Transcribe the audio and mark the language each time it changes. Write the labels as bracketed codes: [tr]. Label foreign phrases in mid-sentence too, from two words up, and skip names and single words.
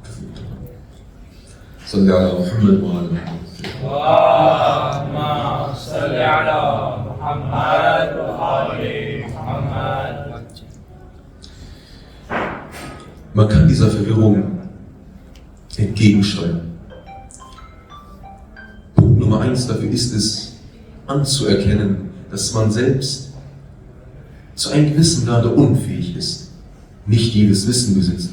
[ar] صل على محمد وعلى محمد. اللهم صل صل على محمد وآل محمد. [de] Man kann dieser Verwirrung entgegensteuern. Punkt Nummer 1 dafür ist es, anzuerkennen, dass man selbst zu einem gewissen Grade unfähig ist, nicht jedes Wissen besitzt.